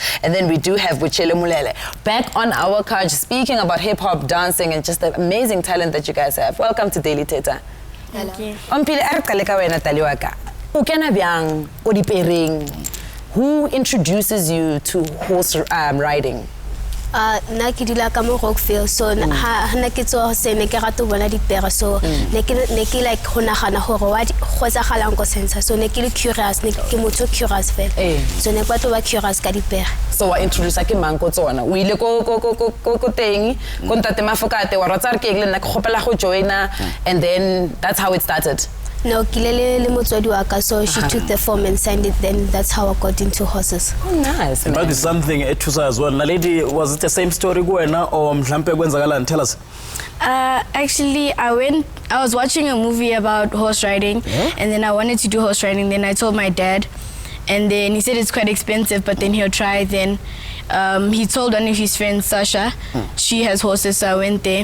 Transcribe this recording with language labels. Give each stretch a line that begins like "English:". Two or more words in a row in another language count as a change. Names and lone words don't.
English: And then we do have Buchele Mulele back on our couch speaking about hip-hop, dancing, and just the amazing talent that you guys have. Welcome to Daily Thetha. Thank you. Who introduces you to horse riding?
Tswana: Na ke dila ka mo Rockville, so ha na ke tso se ne ke rata bona dipere, so ne ke like go nagana gore wa go tsagalang go sensa, so ne ke le curious, ne ke motho curious fela, so ne kwa to ba curious ka dipere. So wa introduce ke mang go tsona o ile ko teng go ntate Mafokate wa rotsa re ke le nna ke gopela go joina,
English: and then that's how it started. No,
Tswana: Kilele le motswadi wa ka,
English: so she took the form and signed it. Then that's how I got into horses. Oh, nice. But Man. it's something ethusa as well. Naledi, was it the same story kuwena or
Zulu: mhlambe kwenzakalani?
English: Tell us. Actually, I was watching a movie about horse riding, and then I wanted to do horse riding. Then I told my dad, and then he said it's quite expensive, but then he'll try. Then he told one of his friends, Sasha, she has horses, so I went there.